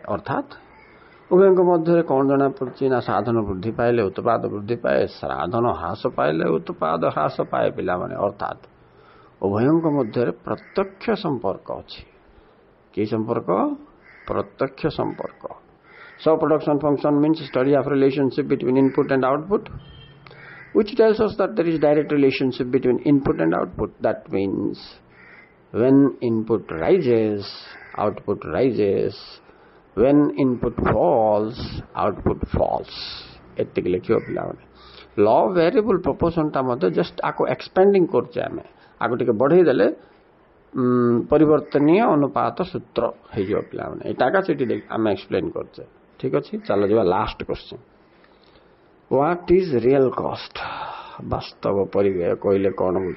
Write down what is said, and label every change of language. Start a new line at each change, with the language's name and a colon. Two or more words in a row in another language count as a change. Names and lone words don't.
Odia: ଅର୍ଥାତ୍ ଉଭୟଙ୍କ ମଧ୍ୟରେ କ'ଣ ଜଣାପଡ଼ୁଛି ନା ସାଧନ ବୃଦ୍ଧି ପାଇଲେ ଉତ୍ପାଦ ବୃଦ୍ଧି ପାଏ, ସାଧନ ହ୍ରାସ ପାଇଲେ ଉତ୍ପାଦ ହ୍ରାସ ପାଏ ପିଲାମାନେ। ଅର୍ଥାତ୍ ଉଭୟଙ୍କ ମଧ୍ୟରେ ପ୍ରତ୍ୟକ୍ଷ ସମ୍ପର୍କ ଅଛି। କି ସମ୍ପର୍କ? ପ୍ରତ୍ୟକ୍ଷ ସମ୍ପର୍କ।
English: So production function means study of relationship between input and output, which tells us that there is direct relationship between input and output. That means when input rises, output rises. When input falls, output falls.
Odia: ଏତିକି ଲେଖିବ ପିଲାମାନେ।
English: law of variable proportion
Odia: ମଧ୍ୟ ଜଷ୍ଟ ଆକୁ ଏକ୍ସପେଣ୍ଡିଂ କରୁଛେ ଆମେ, ଆକୁ ଟିକେ ବଢ଼େଇ ଦେଲେ ପରିବର୍ତ୍ତନୀୟ ଅନୁପାତ ସୂତ୍ର ହେଇଯିବ ପିଲାମାନେ। ଏଇଟା ଏକା ସେଠି ଆମେ ଏକ୍ସପ୍ଲେନ୍ କରୁଛେ। ଠିକ୍ ଅଛି, ଚାଲ ଯିବା
English: last question. What is real cost?
Odia: ବାସ୍ତବ ପରିବ୍ୟୟ କହିଲେ କ'ଣ ବୁଝ?